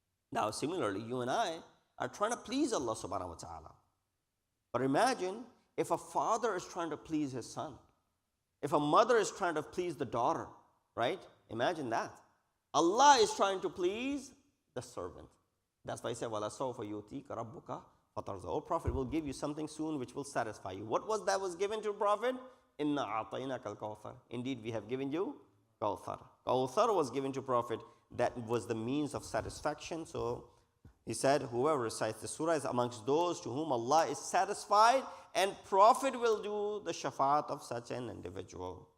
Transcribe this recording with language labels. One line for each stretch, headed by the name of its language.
English: Now, similarly, you and I are trying to please Allah subhanahu wa ta'ala. But imagine if a father is trying to please his son. If a mother is trying to please the daughter, right? Imagine that. Allah is trying to please the servant. That's why he said,
Arabic: وَلَا سَوْفَ يُؤْتِيكَ رَبُّكَ فَتَرْضَى.
English: Oh Prophet, will give you something soon which will satisfy you. What was that was given to Prophet?
Arabic: إِنَّا أَعْطَيْنَاكَ الْكَوْثَرَ.
English: Indeed, we have given you Kawthar. Kawthar was given to Prophet. That was the means of satisfaction. So he said, whoever recites the surah is amongst those to whom Allah is satisfied, and Prophet will do the shafaat of such an individual.